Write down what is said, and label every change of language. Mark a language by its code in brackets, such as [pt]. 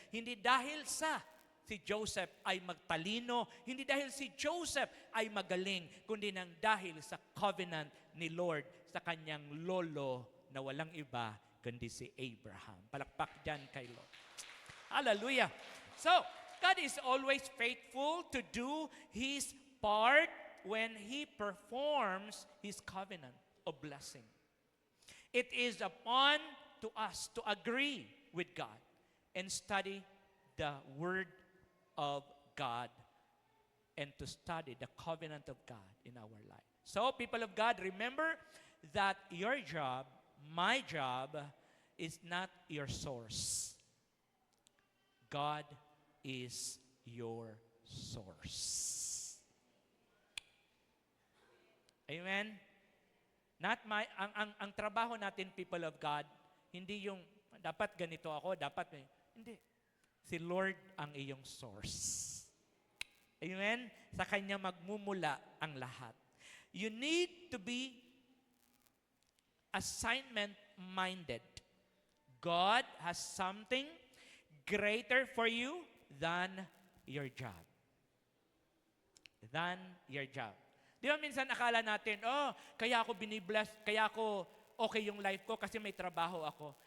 [tl] Hindi dahil sa si Joseph ay magtalino, hindi dahil si Joseph ay magaling, kundi nang dahil sa covenant ni Lord sa kanyang lolo na walang iba kundi si Abraham. Palakpak dyan kay Lord. Hallelujah. [en] So, God is always faithful to do His part when He performs His covenant of blessing. It is upon to us to agree with God and study the Word of God and to study the covenant of God in our life. So, people of God, remember that your job, my job, is not your source. God is your source. [tl] Amen? [en] Not my, [tl] ang trabaho natin, [en] people of God, [tl] hindi yung, dapat ganito ako, dapat, hindi. Si Lord ang iyong source. Amen? Sa Kanya magmumula ang lahat. [en] You need to be assignment-minded. God has something greater for you than your job. Than your job. [tl] Di ba minsan akala natin, kaya ako binibless, kaya ako okay yung life ko kasi may trabaho ako.